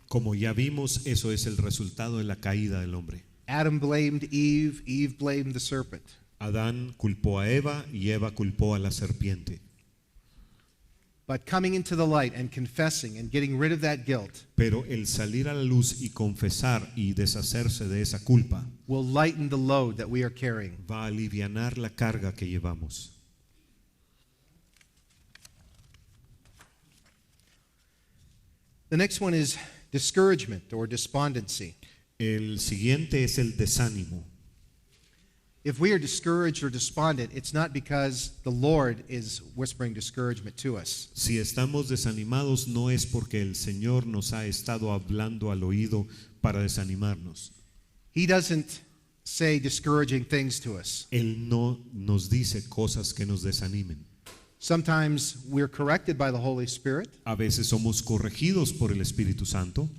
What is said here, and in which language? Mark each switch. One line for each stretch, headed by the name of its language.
Spanish: Como ya vimos, eso es el resultado de la caída del hombre.
English: Adam blamed Eve, Eve blamed the serpent.
Spanish: Adán culpó a Eva y Eva culpó a la serpiente.
English: But coming into the light and confessing and getting rid of that guilt
Spanish: Pero el salir a la luz y confesar y deshacerse de esa culpa
English: will lighten the load that we are carrying.
Spanish: va a alivianar la carga que llevamos.
English: The next one is discouragement or despondency.
Spanish: El siguiente es el desánimo.
English: If we are discouraged or despondent, it's not because the Lord is whispering discouragement to us.
Spanish: Si estamos desanimados no es porque el Señor nos ha estado hablando al oído para desanimarnos.
English: He doesn't say discouraging things to us.
Spanish: Él no nos dice cosas que nos desanimen.
English: Sometimes we're corrected by the Holy Spirit.
Spanish: A veces somos corregidos por el Espíritu Santo.